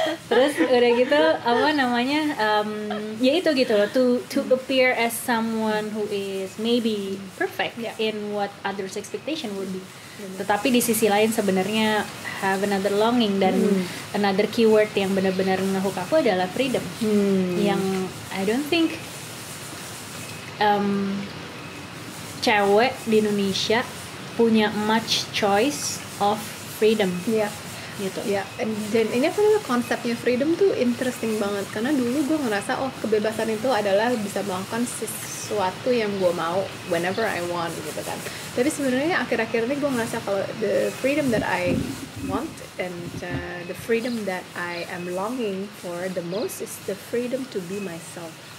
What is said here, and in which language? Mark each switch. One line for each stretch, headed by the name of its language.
Indonesian: Terus udah gitu apa namanya, ya itu gitu loh,
English: to appear as someone who is maybe perfect in what others expectation would be.
Indonesian: Tetapi di sisi lain sebenarnya
English: have another longing,
Indonesian: dan
English: another keyword
Indonesian: yang benar-benar ngehook aku adalah freedom.
English: Yang I don't think
Indonesian: cewek di Indonesia punya
English: much choice of freedom.
Indonesian: Gitu. Ya, dan ini apa namanya, konsepnya freedom tuh interesting banget, karena dulu gue ngerasa kebebasan itu adalah bisa melakukan sesuatu yang gue mau
English: whenever I want
Indonesian: gitu kan. Tapi sebenarnya akhir-akhir ini gue ngerasa kalau
English: the freedom that I want and the freedom that I am longing for the most is the freedom to be myself.